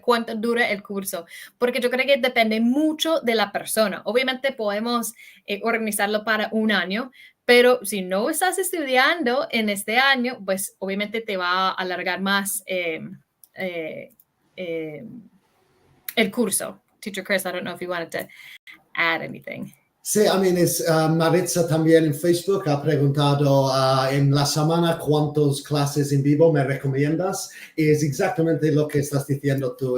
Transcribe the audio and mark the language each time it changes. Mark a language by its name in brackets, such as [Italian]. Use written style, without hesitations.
[Spanish] ¿Cuánto dura el curso? Porque yo creo que depende mucho de la persona. Obviamente podemos organizarlo para un año, pero si no estás estudiando en este año, pues obviamente te va a alargar más el curso. [English] Teacher Chris, I don't know if you wanted to add anything. [Spanish] Sí, [English] I mean, [Spanish] Maritza también en Facebook ha preguntado en la semana cuántas clases en vivo me recomiendas. Y es exactamente lo que estás diciendo tú.